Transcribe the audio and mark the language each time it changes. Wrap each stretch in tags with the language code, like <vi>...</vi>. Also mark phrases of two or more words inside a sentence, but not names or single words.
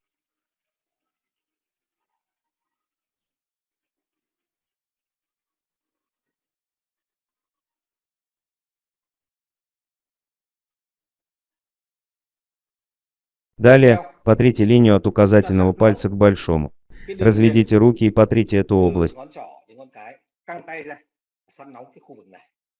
<ru>Далее потрите линию от указательного пальца к большому.</ru> <vi>Cái đường</vi> <ru>Разведите руки и потрите эту</ru> <vi>từ</vi> <ru>область.</ru> <vi>ngón trỏ đến ngón cái, căng tay ra, săn nóng cái khu vực này.</vi>